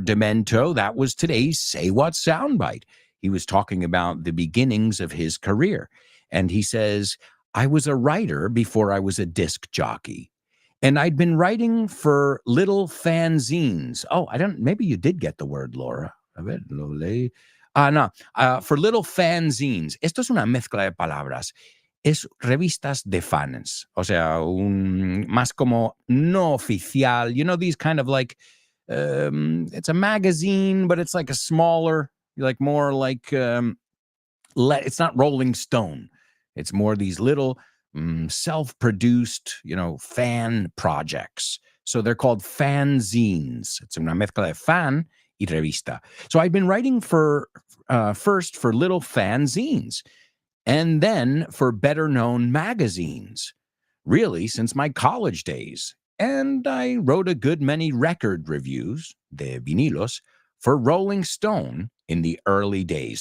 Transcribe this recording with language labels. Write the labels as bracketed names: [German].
[English] Demento, that was today's Say What soundbite. He was talking about the beginnings of his career. And he says, I was a writer before I was a disc jockey. And I'd been writing for little fanzines. Oh, maybe you did get the word, Laura. [Spanish] A ver, lo leí. No, for little fanzines. Esto es una mezcla de palabras. Es revistas de fans. O sea, más como no oficial. [English] You know, these kind of like, it's a magazine, but it's like a smaller, like more like, it's not Rolling Stone. It's more these little self-produced, fan projects. So they're called fanzines. [Spanish] It's [English] una mezcla de fan y revista. So I've been writing first for little fanzines and then for better-known magazines, really since my college days. And I wrote a good many record reviews, de vinilos, for Rolling Stone in the early days.